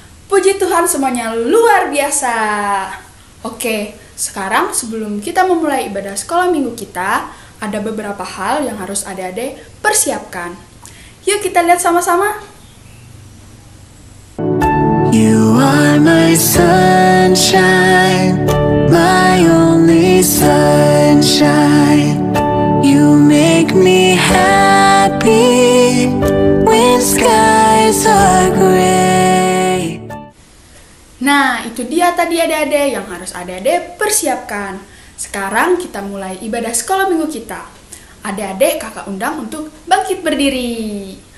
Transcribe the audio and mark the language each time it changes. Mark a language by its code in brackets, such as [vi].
[id] Puji Tuhan, semuanya luar biasa. Oke, sekarang sebelum kita memulai ibadah sekolah minggu kita, ada beberapa hal yang harus adik-adik persiapkan. Yuk kita lihat sama-sama. [en] You are my sunshine, my only sunshine. You make me happy when skies are gray. [id] Nah, itu dia tadi adik-adik yang harus adik-adik persiapkan. Sekarang kita mulai ibadah sekolah minggu kita. Adik-adik kakak undang untuk bangkit berdiri.